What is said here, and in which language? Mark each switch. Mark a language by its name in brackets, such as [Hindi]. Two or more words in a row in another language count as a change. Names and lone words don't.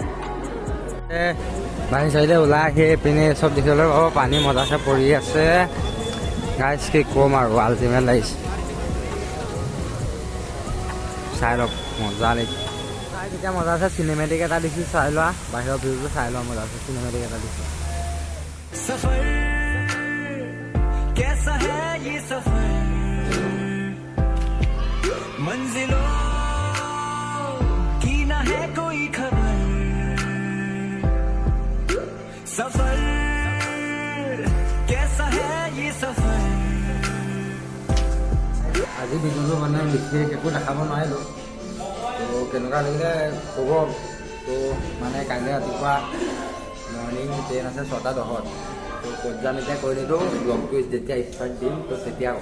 [Assamese] বাহিৰ চাইডে ওলাই আহি পিনে চব দেখিবলৈ পাব, পানী মজাছে পৰি আছে। গাইজ কি ক'ম আৰু আল্টিমেট লাগিছে, চাই লওক মজা লাগিছে। চাই তেতিয়া মজা আছে, চিনেমেটিক এটা দিছোঁ, চাই লোৱা বাহিৰৰ ভিউটো চাই লোৱা, মজা আছে চিনেমেটিক এটা দিছোঁ। [Hindi] सफर कैसा है ये सफर, मंजिलों की ना है कोई खबर, सफर कैसा है ये सफर। [Assamese] আজি ভিডিঅ'টো মানে বিশেষ একো দেখাব নোৱাৰিলোঁ, তো কেনেকুৱা লাগিলে ক'ব। তো মানে কাইলৈ ৰাতিপুৱা [English] morning train [Assamese] আছে 6:10, তো ক'ত যাম এতিয়া কৈ নিদিওঁ, ব্লগটো যেতিয়া ষ্টাৰ্ট দিম তো তেতিয়া ক'ম।